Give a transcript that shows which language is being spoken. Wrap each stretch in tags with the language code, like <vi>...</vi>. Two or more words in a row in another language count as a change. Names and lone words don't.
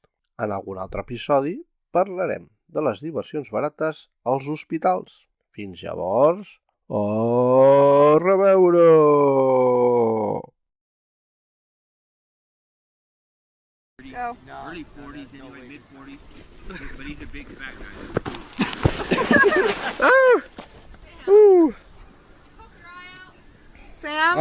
<ca>En algun altre episodi parlarem de les diversions barates als hospitals. Fins llavors, a reveure!</ca> <en>Go. Early 40s, anyway, mid 40s. But he's a big fat guy. Sam?</en>